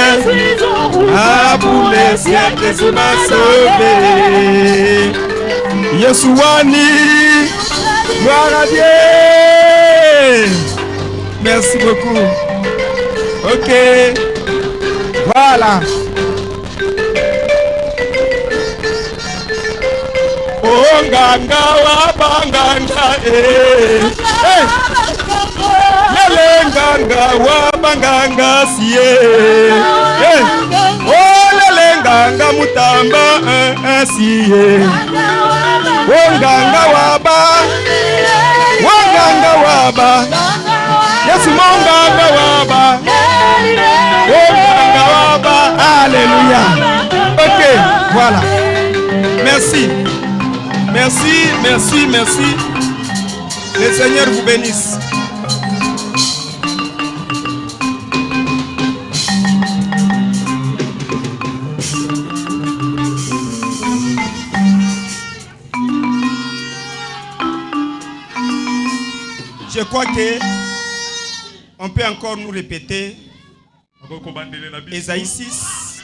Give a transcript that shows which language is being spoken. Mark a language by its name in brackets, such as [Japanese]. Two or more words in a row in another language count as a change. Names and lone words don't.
[French] Pour les siècles, tu m'as sauvé. Yeshouani, gloire à Dieu. Merci beaucoup. Ok, voilà. [Lingala] Oh, nganga wa banganga, lele nganga wa banganga siye. Oh, lele nganga mutamba siye. Oh, nganga wa ba, oh, nganga wa ba. Yes, monganga wa ba. [French] Alléluia. Ok, voilà. Merci. Merci, merci, merci. Le Seigneur vous bénisse. Je crois que on peut encore nous répéter Ésaïe 6.